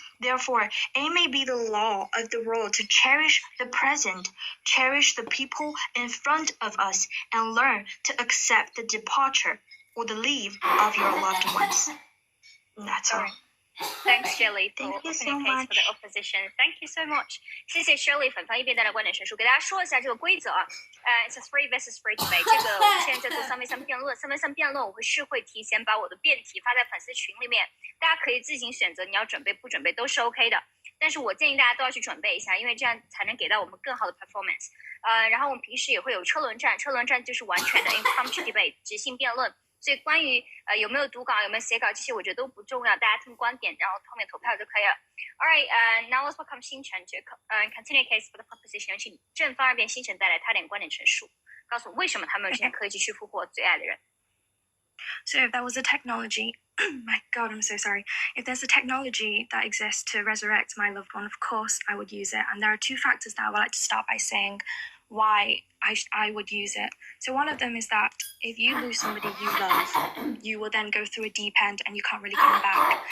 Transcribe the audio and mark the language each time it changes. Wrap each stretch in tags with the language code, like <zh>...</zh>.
<en>Therefore, it may be the law of the world to cherish the present, cherish the people in front of us, and learn to accept the departure or the leave of your loved ones. That's all. Thanks, Shirley, for Thank you so opening case for the much. opposition. Thank you so much.</en> <zh>谢谢 Shirley 粉翻译辩论的观点陈述，给大家说一下这个规则啊。</zh> <en>It's a three versus three debate。</en> <zh>这个我们现在在做3v3辩论，3v3辩论我会提前把我的辩题发在粉丝群里面，大家可以自行选择你要准备不准备都是 OK 的。但是我建议大家都要去准备一下，因为这样才能给到我们更好的 performance。然后我们平时也会有车轮战，车轮战就是完全的 impromptu debate 即兴辩论。所以关于有没有读稿有没有写稿这些我觉得都不重要，大家听观点然后后面投票就可以了。 Alright, now let's welcome 星辰 to continue case for the proposition，请正方二辩星辰带来他点观点陈述，告诉我为什么他没有这项科技去复活最爱的人。</zh> <en>So if there was a technology, my God, I'm so sorry. If there's a technology that exists to resurrect my loved one, of course I would use it. And there are two factors that I would like to start by saying why I would use it. So one of them is that if you lose somebody you love, you will then go through a deep end and you can't really come back.</en>